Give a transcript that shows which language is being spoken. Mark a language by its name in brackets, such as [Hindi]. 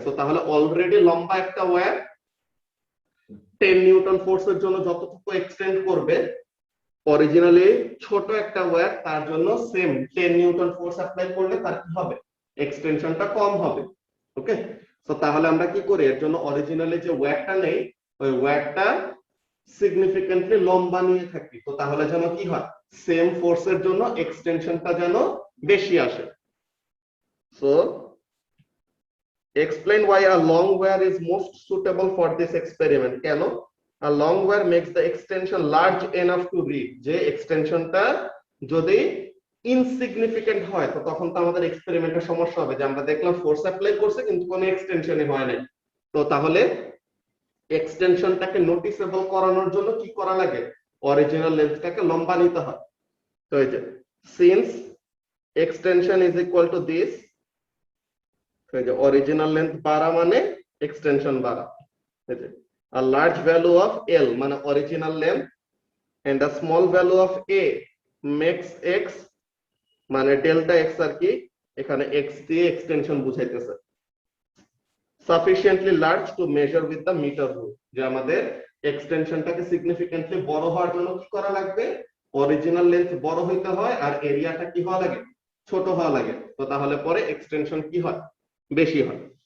[Bangla] তো তাহলে অলরেডি লম্বা একটা ওয়্যার 10 নিউটন ফোর্সের জন্য যতটুকু এক্সটেন্ড করবে, অরিজিনালি ছোট একটা ওয়্যার তার জন্য সেম 10 নিউটন ফোর্স অ্যাপ্লাই করলে তার কি হবে? এক্সটেনশনটা কম হবে। ওকে, তো তাহলে আমরা কি করি? এর জন্য অরিজিনালি যে ওয়্যারটা নেই, ওই ওয়্যারটা সিগনিফিকেন্টলি লম্বা নিয়ে থাকি। তো তাহলে যেন কি হয়? সেম ফোর্সের জন্য এক্সটেনশনটা যেন বেশি আসে। [English] So explain why a long wire is most suitable for this experiment. [Bangla] কেন? [English] a long wire makes the extension large enough to read, [Bangla] যে এক্সটেনশনটা যদি ইনসিগনিফিকেন্ট হয় তো তখন তো আমাদের এক্সপেরিমেন্টের সমস্যা হবে, যে আমরা দেখলাম ফোর্স অ্যাপ্লাই করছে কিন্তু কোনো এক্সটেনশনই হয় নাই। তো তাহলে এক্সটেনশনটাকে নোটিসেবল করানোর জন্য কি করা লাগে? অরিজিনাল লেন্থটাকে লম্বা নিতে হয়। তো এই যে [English] since extension is equal to this, [Bangla] original length বাড়া মানে এক্সটেনশন বাড়া। [English] a large value of L [Bangla] মানে original length [English] and a small value of A makes X [Bangla] মানে ডেল্টা X আর কি, এখানে X দিয়ে extension বুঝাইতেছে। [English] sufficiently large to measure with the meter rule, [Bangla] যে আমাদের এক্সটেনশনটাকে সিগনিফিকেন্টলি বড় হওয়ার জন্য কি করা লাগবে? অরিজিনাল লেন্থ বড় হইতে হয় আর এরিয়াটা কি হওয়া লাগে? ছোট হওয়া লাগে। তো তাহলে পরে এক্সটেনশন কি হয়? বেশি হয়।